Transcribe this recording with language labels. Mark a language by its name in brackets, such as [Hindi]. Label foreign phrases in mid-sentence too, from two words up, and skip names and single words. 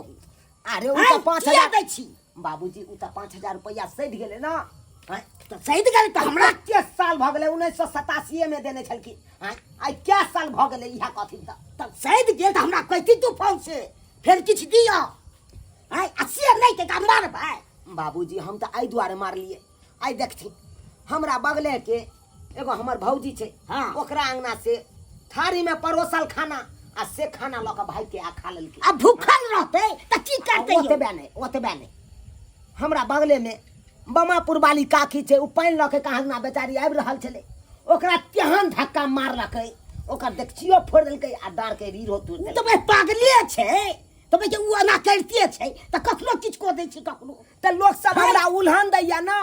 [Maithili] अरे उ त 5000 दै छी बाबूजी। उ त 5000 रुपया सध गेले ना। तो सही गेल तो हमरा 30 साल भ गेले 1987 में देने छलकी। आई क्या साल भ गेले इहा कथी तब सही गेल त हमरा कहती तू फोन से फिर किछ दियो। आई 80 नहीं के का मारबै? बाबूजी हम त आई दुआरे मार लिए। आई देखथी हमरा बगले के एगो हमर भौजी छै। हां ओकरा अंगना से थारी में परोसल खाना आ से खाना ल के भाई के आ खा लेलकी। अब भूखल रहते त की करते? ओतबे नहीं हमरा बगले में बमापुर वाली काकी छै। उ पानी ल के कहाँ ना बेचारी आबि रहल छले ओकरा तेहन धक्का मारलकै ओकर देखचियो फोड़ देलकै आ डर के रीढ़ो तोड़ देलकै। तो भाई पागले छै तो भाई उ एना करते छै त कखनो किछ को दै छै कखनो त लोग सब हमरा उल्हन दैया ना।